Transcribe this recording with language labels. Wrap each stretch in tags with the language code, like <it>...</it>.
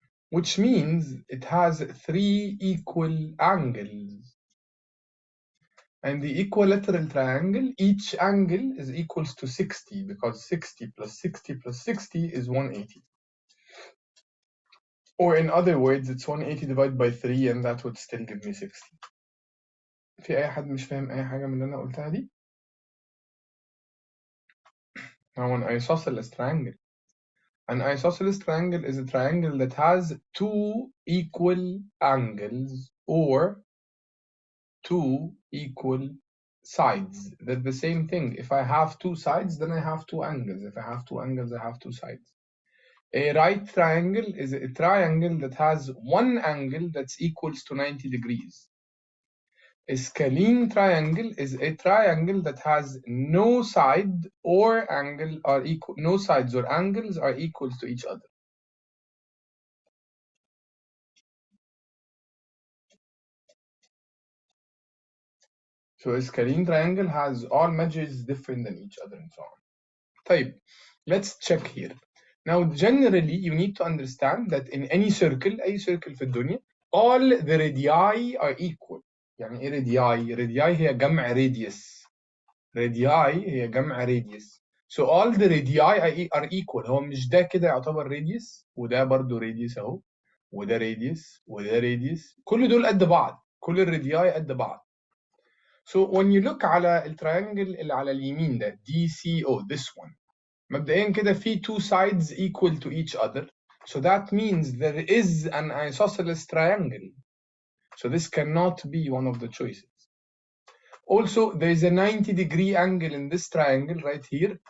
<en>Which means it has three equal angles. And the equilateral triangle, each angle is equals to 60 because 60 plus 60 plus 60 is 180. Or in other words, it's 180 divided by 3 and that would still give me 60.</en> <ar>في أي حد مش فاهم أي حاجة من اللي أنا قلتها دي؟</ar> <en>Now an isosceles triangle. An isosceles triangle is a triangle that has two equal angles or two equal sides. They're the same thing. If I have two sides, then I have two angles. If I have two angles, I have two sides. A right triangle is a triangle that has one angle that's equals to 90 degrees. A scalene triangle is a triangle that has no side or angle are equal, no sides or angles are equal to each other. So a scalene triangle has all measures different than each other and so on.</en> <ar>طيب,</ar> <en>let's check here. Now, generally, you need to understand that in any circle,</en> <ar>أي circle في الدنيا,</ar> <en>all the radii are equal.</en> <ar>يعني إيه radii؟ radii هي جمع radius. radii هي جمع radius.</ar> <en>So all the radii are equal.</en> <ar>هو مش ده كده يعتبر radius وده برضو radius أهو وده radius وده radius. كل دول قد بعض. كل الرادياي قد بعض.</ar> <en>So when you look</en> <ar>على التريانجل اللي على اليمين ده</ar> <en>DCO, this one,</en> <ar>مبدئيا كده في</ar> <en>two sides equal to each other. So that means there is an isosceles triangle. So this cannot be one of the choices. Also, there is a 90-degree angle in this triangle right here.</en>